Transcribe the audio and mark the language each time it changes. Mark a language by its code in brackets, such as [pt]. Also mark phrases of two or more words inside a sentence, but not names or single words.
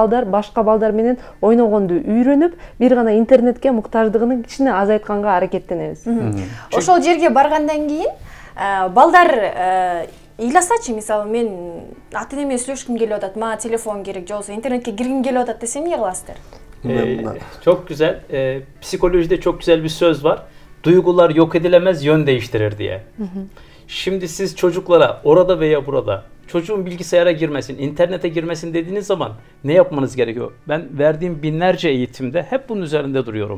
[ky] Балдар башка балдар менен ойногонду үйрөнүп, бир гана интернетке муктаждыгын кичине азайтканга аракеттенебиз. Ошол жерге баргандан кийин балдар ыйласачы, мисалы мен ата-энеме сүйлөшкүм келип атат, мага телефон керек, же болбосо интернетке киргим келип атат десе эмне кыласыздар? [tr] Çok güzel. Psikolojide çok güzel bir söz var. Duygular yok edilemez, yön değiştirir diye. Şimdi siz çocuklara orada veya burada çocuğun bilgisayara girmesin, internete girmesin dediğiniz zaman ne yapmanız gerekiyor? Ben verdiğim binlerce eğitimde hep bunun üzerinde duruyorum.